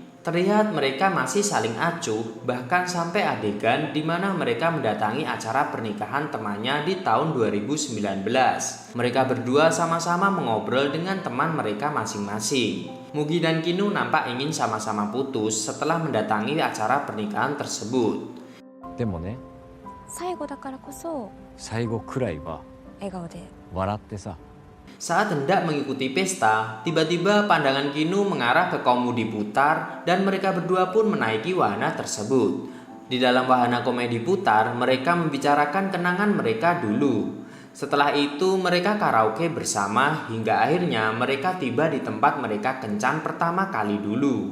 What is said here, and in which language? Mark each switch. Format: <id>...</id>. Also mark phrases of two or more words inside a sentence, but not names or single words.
<id>Terlihat mereka masih saling acuh, bahkan sampai adegan di mana mereka mendatangi acara pernikahan temannya di tahun 2019. Mereka berdua sama-sama mengobrol dengan teman mereka masing-masing. Mugi dan Kinu nampak ingin sama-sama putus setelah mendatangi acara pernikahan tersebut.</id> <ja>でもね、最後だからこそ最後くらいは笑顔で笑ってさ。</ja> <id>Saat hendak mengikuti pesta, tiba-tiba pandangan Kinu mengarah ke komudi putar dan mereka berdua pun menaiki wahana tersebut. Di dalam wahana komedi putar, mereka membicarakan kenangan mereka dulu. Setelah itu mereka karaoke bersama hingga akhirnya mereka tiba di tempat mereka kencan pertama kali dulu.</id>